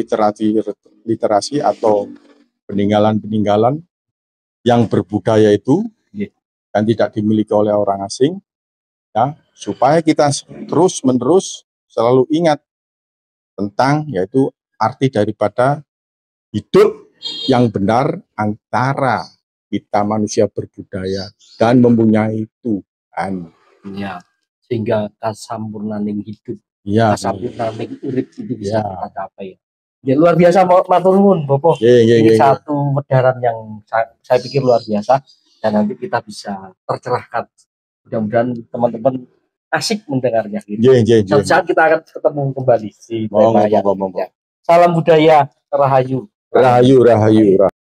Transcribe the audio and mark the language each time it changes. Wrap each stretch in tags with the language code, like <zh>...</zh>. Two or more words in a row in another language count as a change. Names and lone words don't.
<id>literasi atau peninggalan-peninggalan yang berbudaya itu dan tidak dimiliki oleh orang asing ya, supaya kita terus-menerus selalu ingat tentang yaitu arti daripada hidup yang benar antara kita manusia berbudaya dan mempunyai Tuhan. Ya, sehingga</id> <jv>kasampurnaning hidup, kasampurnaning urip</jv> <id>itu bisa kita capai. Ya, luar biasa</id> <jv>matur nuwun Bopo.</jv> <id>Ini satu medaran yang saya pikir luar biasa dan nanti kita bisa tercerahkan. Mudah-mudahan teman-teman asik mendengarnya gitu. Suatu saat kita akan ketemu kembali di tema yang salam budaya, rahayu. Rahayu.</id>